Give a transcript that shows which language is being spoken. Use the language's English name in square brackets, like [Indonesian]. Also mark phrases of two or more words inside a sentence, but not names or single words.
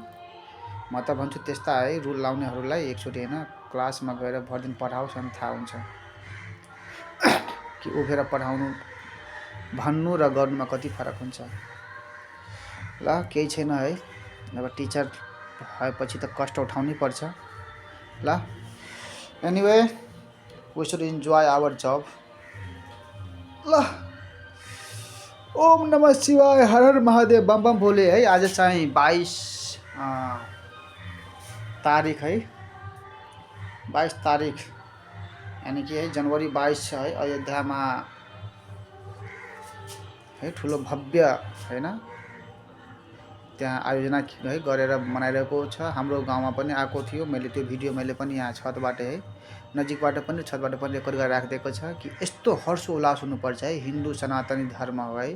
[Nepali] म त भन्छु त्यस्ता है रुल लाउनेहरूलाई एकचोटि हैन क्लासमा गएर भरदिन पढाओस् अनि थाहा हुन्छ कि उभिएर पढाउनु भन्नु र गर्नुमा कति फरक हुन्छ। ल केही छैन है, अब टिचर भएपछि त कष्ट उठाउनै पर्छ ल। [English] एनीवे we should enjoy our job ल। [Sanskrit] ओम नमः शिवाय, [Hindi] हर हर महादेव, बम बम भोले है। [Nepali] आज चाहिँ 22 तारिक है, 22 तारिक यानी कि है जनवरी 22 छ है। अयोध्यामा है ठुलो भव्य हैन त्यहाँ आयोजना है गरेर मनाइरहेको छ। हाम्रो गाउँमा पनि आएको थियो, मैले त्यो भिडियो मैले पनि यहाँ छतबाट है नजिकबाट पनि छतबाट पनि रेकर्ड गरेर राखिदिएको छ कि यस्तो हर्षोल्लास हुनुपर्छ है हिन्दू सनातनी धर्म हो है।